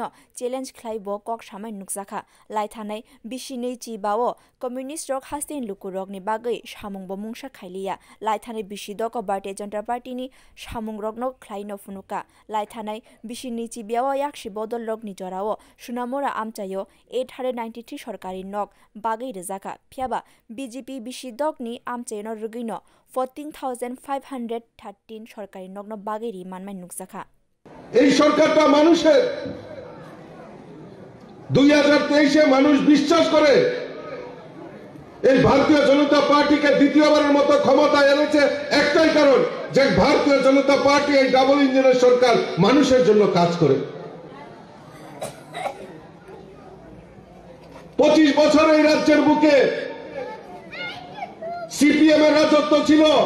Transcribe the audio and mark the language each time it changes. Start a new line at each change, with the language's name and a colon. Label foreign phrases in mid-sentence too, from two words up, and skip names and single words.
Kok Borok: चेलेन्ज ख्लाइ ब कक सामाय नुकजाखा लाइथानै बिसिनै चिबाओ कम्युनिस्ट रक हास्तेन लुकुरक नि बागै सामुं ब मुंसा खाइलिया लाइथानै बिसिदक भारतीय जनता पार्टी नि सामुं रक न ख्लाइ न फुनुका लाइथानै बिसिनै चिबियाओ याक्षि बदल रक नि जराओ सुनामुरा आमचायो 893 सरकारी नक बागै रजाका फियाबा BJP बिसिदक नि आमचायो न रुगिनो 14,513 सरकारी नक न बागै রিমানমাই নুকজাখা
Bangla: এই সরকারটা মানুষের 2023 মানুষ বিশ্বাস করে এই ভারতীয় জনতা পার্টিকে দ্বিতীয়বারের মতো ক্ষমতায় এনেছে একটাই কারণ যে ভারতীয় জনতা পার্টি এই
English: double engine
Bangla: সরকার মানুষের জন্য কাজ করে 25 বছর এই রাজ্যের বুকে CPM এর রাজত্ব ছিল